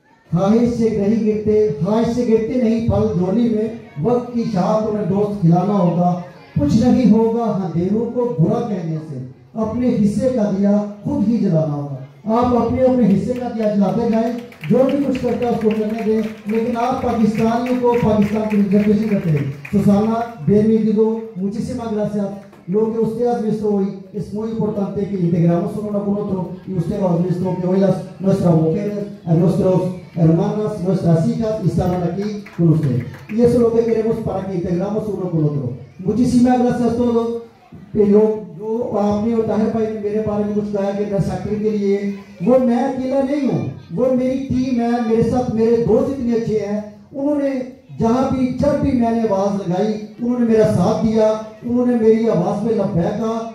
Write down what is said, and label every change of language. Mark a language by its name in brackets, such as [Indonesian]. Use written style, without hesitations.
[Urdu] خواہش سے نہیں گرتے, خواہش سے گرتے نہیں پھل جولی میں, وقت کی شاخ کو میرے دوست کھلانا ہوگا. کچھ نہیں ہوگا اندھیروں کو برا کہنے سے, اپنے حصے کا دیا خود ہی جلانا ہوگا. آپ اپنے حصے کا دیا جلاتے جائیں, جو بھی کچھ کرتا ہے اس کو کرنے دیں, لیکن آپ پاکستانیوں کو پاکستان کی ریزرویشن کرتے ہیں. [Spanish] Susana, bienvenido, muchísimas gracias. Lo que usted ha visto hoy es muy importante que integramos uno con otro, y usted lo ha visto que hoy nuestras mujeres, nuestras hermanas, nuestras hijas estaban aquí con usted. Y eso es lo que queremos para que integramos uno con otro. Muchísimas gracias a todos. [Urdu] جو آپ نے اور طاہر بھائی نے میرے بارے میں کچھ کہا کہ میں سیکٹری کے لیے, وہ میں اکیلا نہیں ہوں, وہ میری ٹیم ہے, میرے ساتھ میرے دوست اتنے اچھے ہیں. انہوں نے جہاں بھی جب بھی میں نے آواز لگائی انہوں نے میرا ساتھ دیا, انہوں نے میری آواز پہ لبیک کہا.